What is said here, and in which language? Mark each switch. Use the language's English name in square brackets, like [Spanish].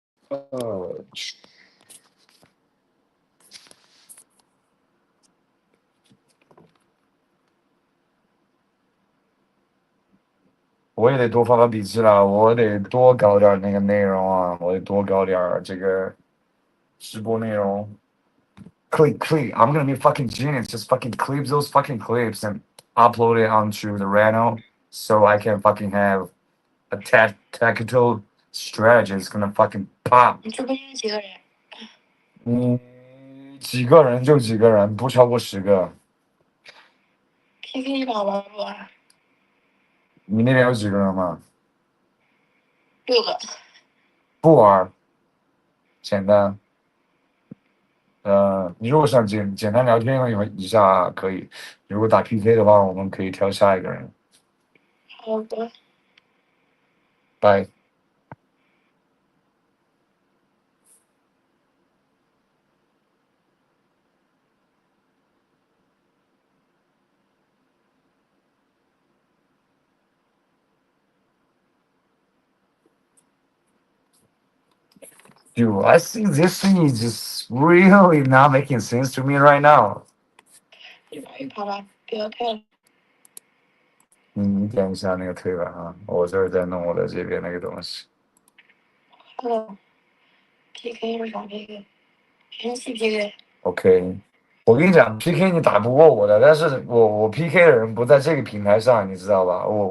[Chinese] Oh,我也得多发发笔记了，我得多搞点那个内容啊，我得多搞点这个直播内容。 [English] Clip. I'm gonna be fucking genius. Just fucking clip those fucking clips and upload it onto the Reno, so I can fucking have a tactical strategy. It's gonna fucking pop. [Chinese] 你直播间几个人？几个人就几个人，不超过10个。 PK 一把玩不玩？你那边有几个人吗？ 6个。不玩，简单。你如果想简单聊天一下可以，如果打 PK 的话，我们可以挑下一个人。好的。拜。 [English] Dude, I think this thing is just really not making sense to me right now. [Chinese] 一把一把吧，不要太了。你点一下那个推吧啊，我这儿在弄我的这边那个东西。 PK 是啥 PK？ 人气 PK。 OK，我跟你讲，PK 你打不过我的，但是我 PK 的人不在这个平台上，你知道吧？